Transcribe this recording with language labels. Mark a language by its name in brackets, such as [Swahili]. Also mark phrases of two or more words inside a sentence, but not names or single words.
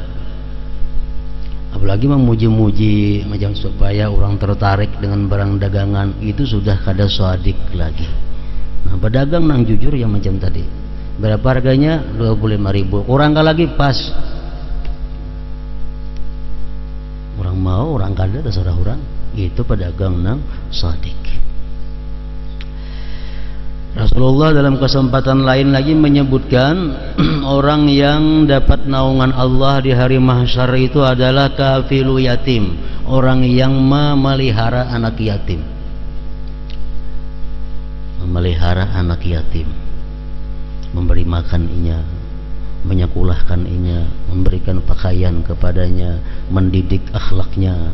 [Indonesian] Apalagi memuji-muji macam supaya orang tertarik dengan barang dagangan, itu sudah kada shadik lagi. Nah pedagang nang jujur yang macam tadi, berapa harganya? 25.000, kurang kah lagi? Pas. Orang mau, orang kada terserah orang. Itu pedagang nang shadik. Rasulullah dalam kesempatan lain lagi menyebutkan orang yang dapat naungan Allah di hari mahsyar itu adalah [Arabic] kafilu yatim, [Indonesian] orang yang memelihara anak yatim. Memelihara anak yatim, memberi makan inya, menyekolahkan inya, memberikan pakaian kepadanya, mendidik akhlaknya.